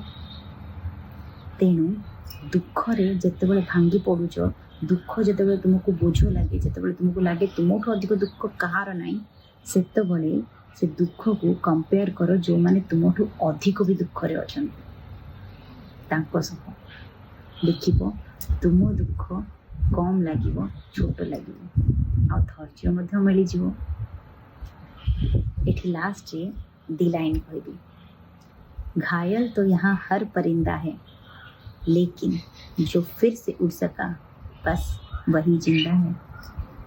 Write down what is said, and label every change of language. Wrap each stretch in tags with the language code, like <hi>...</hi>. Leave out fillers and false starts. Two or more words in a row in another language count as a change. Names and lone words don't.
<or>ତେଣୁ ଦୁଃଖରେ ଯେତେବେଳେ ଭାଙ୍ଗି ପଡ଼ୁଛ, ଦୁଃଖ ଯେତେବେଳେ ତୁମକୁ ବୋଝ ଲାଗେ, ଯେତେବେଳେ ତୁମକୁ ଲାଗେ ତୁମଠୁ ଅଧିକ ଦୁଃଖ କାହାର ନାହିଁ, ସେତେବେଳେ ସେ ଦୁଃଖକୁ କମ୍ପେୟାର କର ଯେଉଁମାନେ ତୁମଠୁ ଅଧିକ ବି ଦୁଃଖରେ ଅଛନ୍ତି ତାଙ୍କ ସହ। ଦେଖିବ ତୁମ ଦୁଃଖ କମ୍ ଲାଗିବ, ଛୋଟ ଲାଗିବ, ଆଉ ଧୈର୍ଯ୍ୟ ମଧ୍ୟ ମିଳିଯିବ। ଏଠି ଲାଷ୍ଟରେ 2 ଲାଇନ୍ କହିବି।</or> <hi>घायल तो यहाँ हर परिंदा है, लेकिन जो फिर से उड़ सका बस वही जिंदा है।</hi>